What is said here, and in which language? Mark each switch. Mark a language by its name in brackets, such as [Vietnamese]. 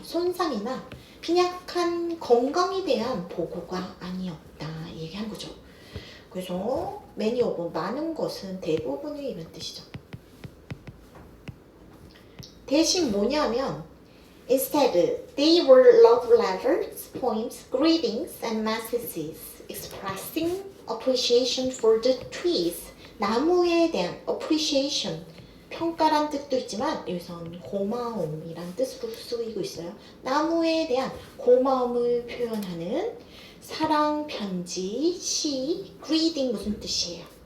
[Korean] 손상이나 빈약한 건강에 대한 보고가 아니었다 얘기한 거죠. 그래서 [English] many of [Korean] 많은 것은 대부분의 이런 뜻이죠. 대신 뭐냐면 [English] instead they were love letters, poems, greetings and messages expressing appreciation for the trees. [Korean] 나무에 대한 appreciation 평가란 뜻도 있지만 여기서는 고마움이란 뜻으로 쓰이고 있어요. 나무에 대한 고마움을 표현하는 사랑 편지, 시, greeting 무슨 뜻이에요?